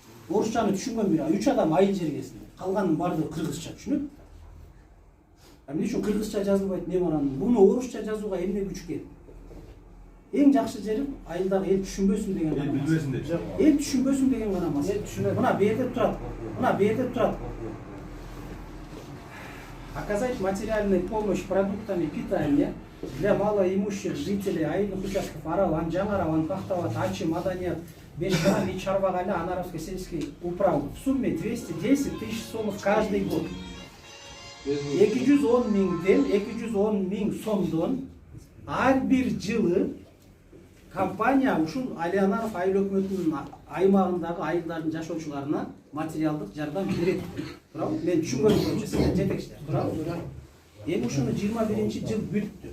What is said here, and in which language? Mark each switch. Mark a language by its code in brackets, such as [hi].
[ky] Орусчаны түшүнгөн бир 3 адам айыл жергесинде. Калганын бардыгы кыргызча түшүнөт. Эмне үчүн кыргызча жазылбайт меморандум? Буну орусча жазууга эмне күч келди? Эң жакшы жери айылдагы эл түшүнбөсүн деген гана. Билбесин деп. Эл түшүнбөсүн деген гана эмес. Эл түшүнөт. Мына бу жерде турат. Мына бу жерде турат. [ru] Оказать материальную помощь продуктами питания для малоимущих жителей айылдык участков Аралан, Жаңаралан, Пахтават, Ачи, Маданият, Бешкал и Чарбагаля Анаровской сельской управы в сумме 210 тысяч сомов каждый год. [ky] 210 миң сомдон ар бир жылы компания ушул Алиянов айыл өкмөтүнүн аймагындагы айылдардын жашоочуларына материалдык жардам берет. Туурабы? Мен түшүнгөнүм боюнча сиздер жетекчилер. Туурабы? Эми ушуну 21-жыл бүттү.